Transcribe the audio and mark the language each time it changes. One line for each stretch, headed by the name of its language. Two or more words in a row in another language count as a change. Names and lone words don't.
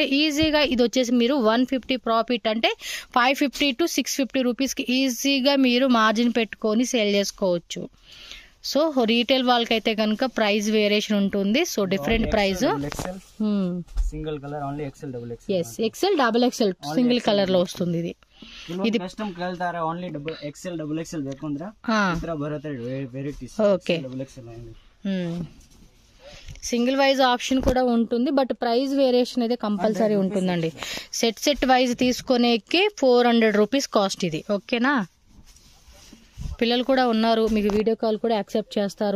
Telugu: ఈజీగా ఇది వచ్చేసి మీరు 150 ప్రాఫిట్ అంటే 550 to 650 రూపీస్కి ఈజీగా మీరు మార్జిన్ పెట్టుకొని సేల్ చేసుకోవచ్చు. సో రీటైల్ వాళ్ళకి అయితే కనుక
English: price variation
Telugu: ఉంటుంది.
English: so different price. single colour only XL
Telugu: XL
English: single colour
Telugu: లో వస్తుంది. ఇది
Kannada: ಕಸ್ಟಮ್ ಕೇಳ್ತಾರೆ, ಓನ್ಲಿ XL ಬೇಕು ಅಂದ್ರೆ ಇತರ ಬರುತ್ತೆ ವೆರೈಟೀಸ್.
Telugu: ఓకే,
English: single wise option
Telugu: కూడా ఉంటుంది, బట్
English: price variation
Telugu: అయితే కంపల్సరీ ఉంటుందండి.
English: set wise
Telugu: తీసుకునేకి 400
English: rupees cost
Telugu: ఇది. ఓకేనా? పిల్లలు కూడా ఉన్నారు, మీకు
English: video call
Telugu: కూడా యాక్సెప్ట్ చేస్తారు.